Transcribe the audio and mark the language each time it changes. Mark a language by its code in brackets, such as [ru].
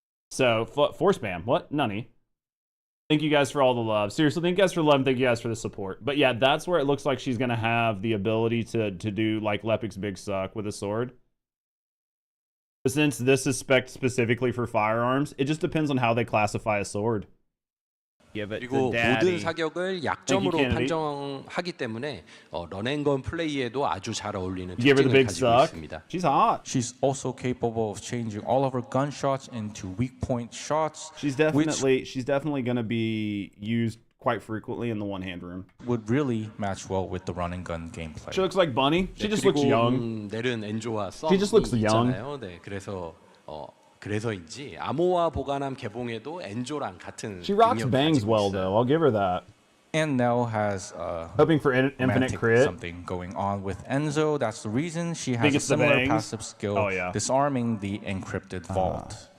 [en] So 4 spam, what? Nunny. Thank you guys for all the love. Seriously, thank you guys for the love and thank you guys for the support. But yeah, that's where it looks like she's going to have the ability to do like Lepic's Big Suck with a sword. But since this is spec'd specifically for firearms, it just depends on how they classify a sword. [ko] 그리고 모든 사격을 약점으로 판정하기 때문에 런앤건 플레이에도 아주 잘 어울리는 특징을 가지고 있습니다. [en] She's hot. She's also capable of changing all of her gunshots into weak point shots. She's definitely going to be used quite frequently in the one-hand room. Would really match well with the run and gun gameplay. She looks like Bunny. She just looks young. [ko] 넬은 엔조와 썸이 [en] She just looks young. [ko] 있잖아요. 네, 그래서인지 암호화 보관함 개봉에도 엔조랑 같은. [en] She rocks bangs well though. I'll give her that. And Nell has hoping for infinite crit. Something going on with Enzo. That's the reason she has a similar passive skill, disarming the encrypted vault.